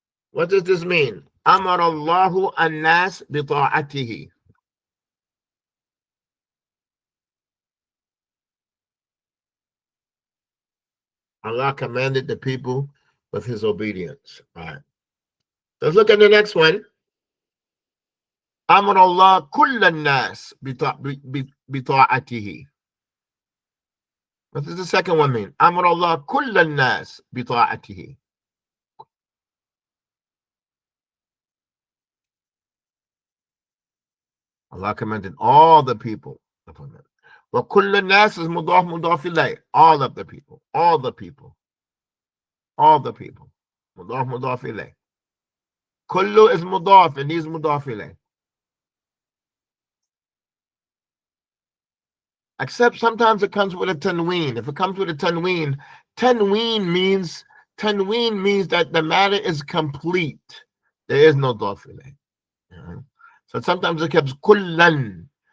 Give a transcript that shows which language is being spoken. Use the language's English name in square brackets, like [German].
[English] What does this mean? [Arabic] أمر الله الناس بطاعته. [English] Allah commanded the people with his obedience. All right. Let's look at the next one. [Arabic] أمر الله كل الناس بطاعته. [English] What does the second one mean? [Arabic] أمر الله كل الناس بطاعته. [English] Allah commanded all the people upon them. [Arabic] وكل الناس is مضاف إليه. [English] All of the people. All the people. All the people. [Arabic] مضاف إليه. كل is مضاف and he's مضاف إليه. [English] Except sometimes it comes with a tanween. If it comes with a tanween, tanween means that the matter is complete. There is no daf ilayh. So sometimes it comes kullan.